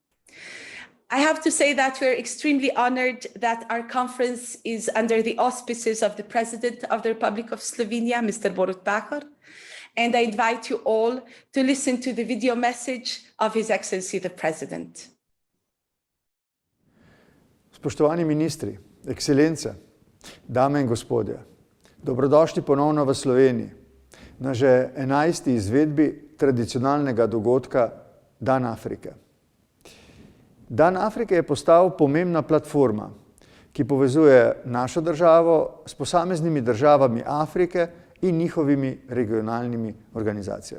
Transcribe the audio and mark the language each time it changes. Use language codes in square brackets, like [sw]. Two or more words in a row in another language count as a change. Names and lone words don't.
[en] I have to say that we're extremely honored that our conference is under the auspices of the President of the Republic of Slovenia, Mr. Borut Pahor, and I invite you all to listen to the video message of His Excellency the President. [sl] Spoštovani ministri, ekscelence, dame in gospodje, dobrodošli ponovno v Sloveniji na že 11. izvedbi tradicionalnega dogodka Dan Afrike. Dan Afrike je postal pomembna platforma, ki povezuje našo državo s posameznimi državami Afrike in njihovimi regionalnimi organizacijami.